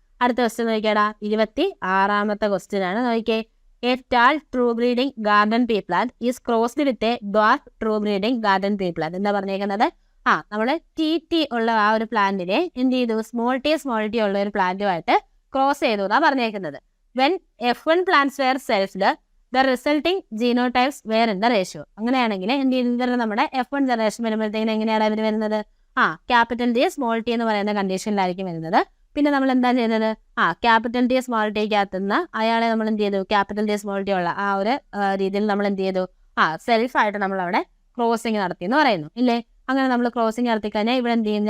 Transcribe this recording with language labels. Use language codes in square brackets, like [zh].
[ml] അടുത്ത question നോക്കിയാടാ 26ാമത്തെ question ആണ്. നോക്കിയേ, [en] A tall true breeding garden pea plant is crossed with a dwarf true breeding garden pea plant. [ml] എന്താ പറഞ്ഞേക്കുന്നത്? നമ്മൾ T ഉള്ള ഒരു പ്ലാന്റിനെ എന്ത് ചെയ്തു? സ്മോൾ ടി ഉള്ള ഒരു പ്ലാന്റുമായിട്ട് ക്രോസ് ചെയ്തു എന്നാണ് പറഞ്ഞേക്കുന്നത്. [en] When F1 plants were selfed, the resulting genotypes were in the ratio. [ml] അങ്ങനെയാണെങ്കിൽ എന്ത് ചെയ്യുന്നത്? നമ്മുടെ F1 ജനറേഷൻ വരുമ്പോഴത്തേക്കും എങ്ങനെയാണ് അവർ വരുന്നത്? ക്യാപിറ്റൽ ടി സ്മോൾ ടി എന്ന് പറയുന്ന കണ്ടീഷനിലായിരിക്കും വരുന്നത്. പിന്നെ നമ്മൾ എന്താ ചെയ്യുന്നത്? ക്യാപിറ്റൽ ടി സ്മോൾ ടിക്കകത്തുനിന്ന് അയാളെ നമ്മൾ എന്ത് ചെയ്തു? ക്യാപിറ്റൽ ടി സ്മോൾ ടി ഉള്ള ഒരു രീതിയിൽ നമ്മൾ എന്ത് ചെയ്തു? സെൽഫായിട്ട് നമ്മൾ അവിടെ ക്രോസിങ് നടത്തി എന്ന് പറയുന്നു ഇല്ലേ? അങ്ങനെ നമ്മൾ ക്രോസിങ് നടത്തി കഴിഞ്ഞാൽ ഇവിടെ എന്ത് ചെയ്യും?